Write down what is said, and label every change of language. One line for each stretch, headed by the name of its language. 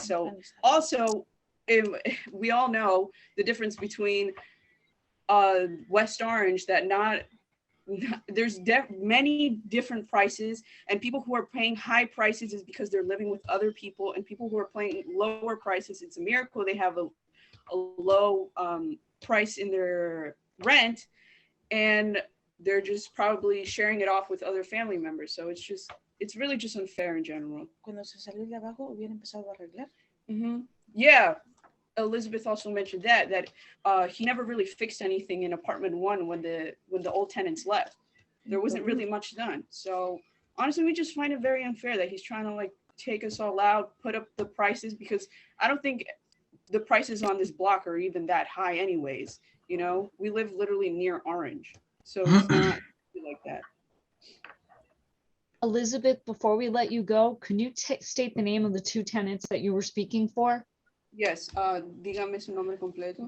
English: So also, we all know the difference between West Orange, that there's many different prices, and people who are paying high prices is because they're living with other people, and people who are paying lower prices, it's a miracle they have a low price in their rent, and they're just probably sharing it off with other family members. So it's really just unfair in general.
Spanish: Cuando se salió de abajo, hubiera empezado a arreglar.
English: Yeah, Elizabeth also mentioned that he never really fixed anything in apartment 1 when the old tenants left. There wasn't really much done. So honestly, we just find it very unfair that he's trying to like take us all out, put up the prices, because I don't think the prices on this block are even that high anyways. We live literally near Orange, so it's not like that. Elizabeth, before we let you go, can you state the name of the 2 tenants that you were speaking for?
Spanish: Yes, dígame su nombre completo.